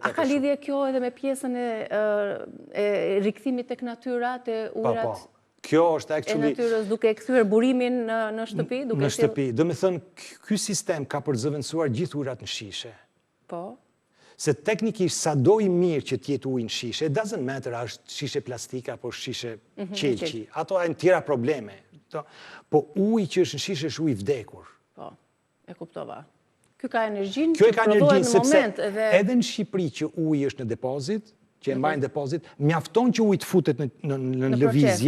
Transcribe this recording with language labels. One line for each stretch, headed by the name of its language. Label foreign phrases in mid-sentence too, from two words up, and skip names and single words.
Albanian: A ka lidhje kjo edhe me pjesën e rikthimit tek natyra, te ujrat? Kjo është actually... E natyrës duke kthyer burimin në shtëpi? Në shtëpi. Do me thënë, ky sistem ka përzëvendësuar gjithë ujrat në shishe. Po. Se teknikisht sa do i mirë që t'jetë ujë në shishe,
English: it doesn't matter
Albanian: a është shishe plastike apo shishe qelqi. Ato janë tjera probleme. Po ujë që është në shishe është ujë vdekur. Po, e kuptova. Ky ka energjinë që provohet në moment. Edhe në Shqipëri që ujë është në depozit, që e mbajnë depozit, mjafton që ujë të futet në lëvizje.